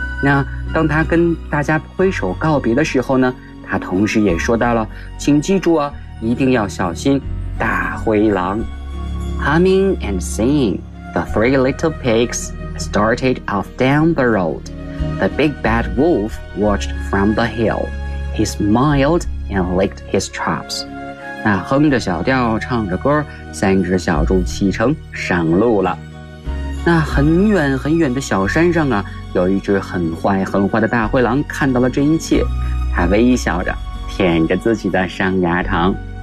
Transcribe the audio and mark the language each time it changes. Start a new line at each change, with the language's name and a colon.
Chinese: 那当他跟大家挥手告别的时候呢，他同时也说到了，请记住啊，一定要小心大灰狼。
English: Humming and singing, the three little pigs started off down the road. The big bad wolf watched from the hill. He smiled and licked his chops.
Chinese: 那哼着小调，唱着歌，三只小猪启程上路了。那很远很远的小山上啊，有一只很坏很坏的大灰狼看到了这一切，他微笑着舔着自己的上牙膛。